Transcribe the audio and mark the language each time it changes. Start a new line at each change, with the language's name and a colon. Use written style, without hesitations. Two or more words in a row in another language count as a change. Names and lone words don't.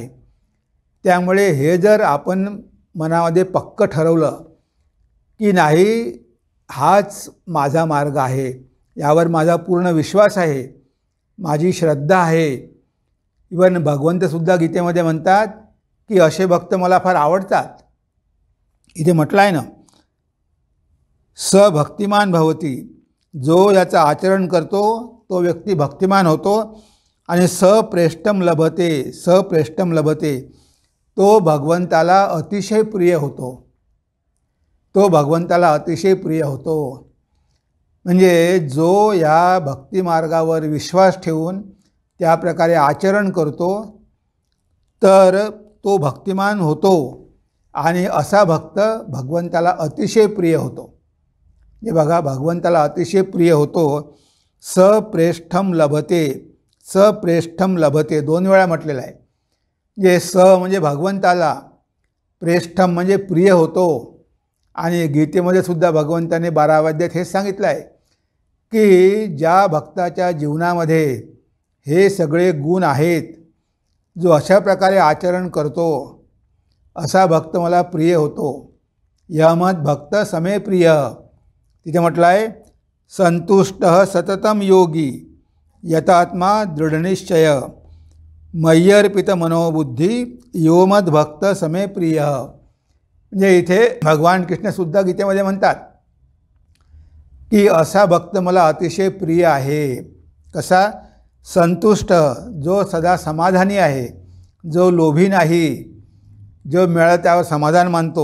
Marathi: त्यामुळे हे जर आपण मनामध्ये पक्क ठरवलं की नाही, हाच माझा मार्ग आहे, यावर माझा पूर्ण विश्वास आहे, माझी श्रद्धा आहे. इवन भगवंतसुद्धा गीतेमध्ये म्हणतात की असे भक्त मला फार आवडतात. इथे म्हटलं आहे ना,
Sanskrit: स भक्तिमान भवती,
Marathi: जो याचं आचरण करतो तो व्यक्ती भक्तिमान होतो.
Sanskrit: आणि सप्रेष्ठम लभते, सप्रेष्ठम लभते,
Marathi: तो भगवंताला अतिशय प्रिय होतो, तो भगवंताला अतिशय प्रिय होतो. म्हणजे जो या भक्तिमार्गावर विश्वास ठेवून त्या प्रकारे आचरण करतो तर तो भक्तिमान होतो आणि असा भक्त भगवंताला अतिशय प्रिय होतो. हे बघा, भगवंताला अतिशय प्रिय होतो.
Sanskrit: सप्रेष्ठम लभते, सप्रेष्ठम लभते 2
Marathi: वेळा म्हटलेलं आहे. जे स म्हणजे भगवंताला, प्रेष्ठम म्हणजे प्रिय होतो. आणि गीतेमध्ये सुद्धा भगवंताने 12व्या अध्यायात हेच सांगितलं आहे की ज्या भक्ताच्या जीवनामध्ये हे सगळे गुण आहेत, जो अशा प्रकारे आचरण करतो असा भक्त मला प्रिय होतो.
Sanskrit: यमद भक्त समे प्रिय.
Marathi: तिथे म्हटलं आहे
Sanskrit: संतुष्ट सततम योगी यतात्मा दृढनिश्चय मय्यर्पित मनोबुद्धी योमद भक्त समे प्रिय.
Marathi: म्हणजे इथे भगवान कृष्णसुद्धा गीतेमध्ये म्हणतात की असा भक्त मला अतिशय प्रिय आहे. कसा? संतुष्ट, जो सदा समाधानी आहे, जो लोभी नाही, जो मिळालं त्यावर समाधान मानतो.